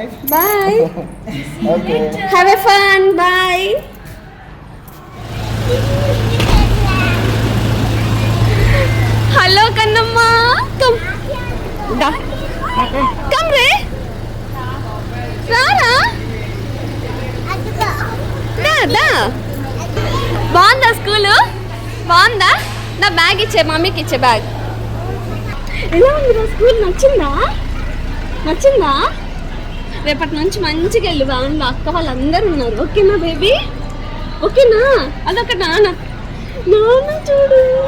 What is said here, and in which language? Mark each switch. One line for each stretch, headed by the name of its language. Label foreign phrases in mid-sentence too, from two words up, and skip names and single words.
English: Bye. Okay. Have a fun. Bye. Hello, Kannamma. Come. Da. Come, Ray. Rara. Da.
Telugu: బాగుందా స్కూలు? బాగుందా? నా బ్యాగ్ ఇచ్చే, మమ్మీకి ఇచ్చే బ్యాగ్. ఎలా ఉంది స్కూల్? నచ్చిందా? రేపటి నుంచి మంచిగా వెళ్ళు. వ్యాన్లో అక్క వాళ్ళందరూ ఉన్నారు. ఓకేనా బేబీ? ఓకేనా? అదొక నాన్న చూడు.